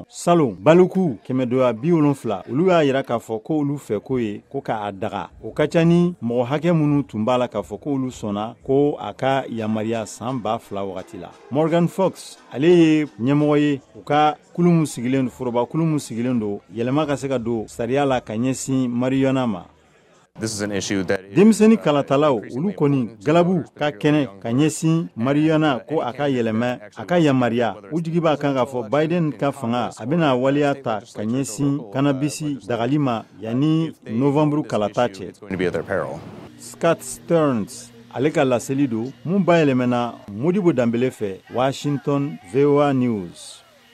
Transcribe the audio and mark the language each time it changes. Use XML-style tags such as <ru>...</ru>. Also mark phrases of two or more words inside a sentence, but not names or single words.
<bm>Salon baluku 270 olu y'a yira k'a fɔ ko olu fɛ ko ye ko k'a daga o ka ca ni mɔgɔ hakɛ minnu tun b'a la k'a fɔ ko olu sɔnna ko a ka yamariya san 2000 wagati la. Morgan Fox ale ye ɲɛmɔgɔ ye u ka kulu min sigilen do foroba kulu min sigilen do yɛlɛma ka se ka don sariya la ka ɲɛsin marijuana ma.</bm> <en>This is an issue that</en> <bm>denmisɛnnin kalatalaw olu kɔni galabu ka kɛnɛ ka ɲɛsin marijuana ko a ka yɛlɛmɛ a ka yamariya u jigi b'a kan k'a fɔ Biden ka fanga a bɛna waleya ta ka ɲɛsin kannabisi dagali ma yanni Novembre kalata cɛ.</bm> <en>it's going to be at their peril.</en> <bm>Scott Stearns ale ka laseli do mun bayɛlɛmɛna Modibo Dambele fɛ Washington VOA News.</bm>